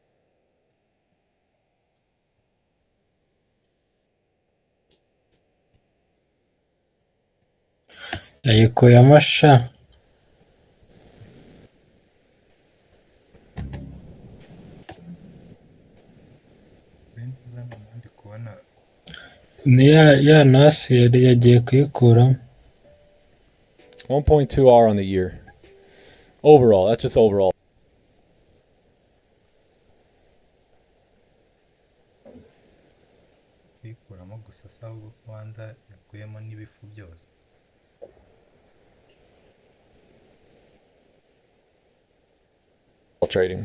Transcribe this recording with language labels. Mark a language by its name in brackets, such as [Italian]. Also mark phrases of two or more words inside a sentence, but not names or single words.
[Kinyarwanda] yayikuyemo sha ni ya nasi yari yagiye kuyikuramo. [English] 1.2R on the year. Overall, that's just overall. [Kinyarwanda] kuyikuramo gusa ahubwo kubanza yakuyemo n'ibifu byose. [English] Trading.